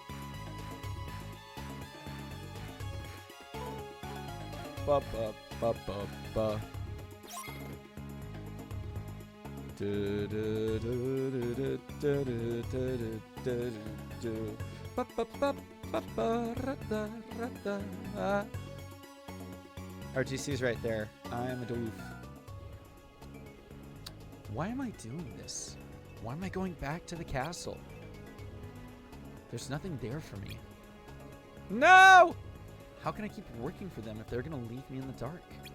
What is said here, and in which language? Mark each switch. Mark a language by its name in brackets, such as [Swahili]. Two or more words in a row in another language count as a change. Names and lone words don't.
[English] Ba ba ba ba ba. Do do do do do do do do do. Ba ba ba ba ba ra da ra da. RTC's right there. I'm a doof. Why am I doing this? Why am I going back to the castle? There's nothing there for me. No! How can I keep working for them if they're gonna leave me in the dark?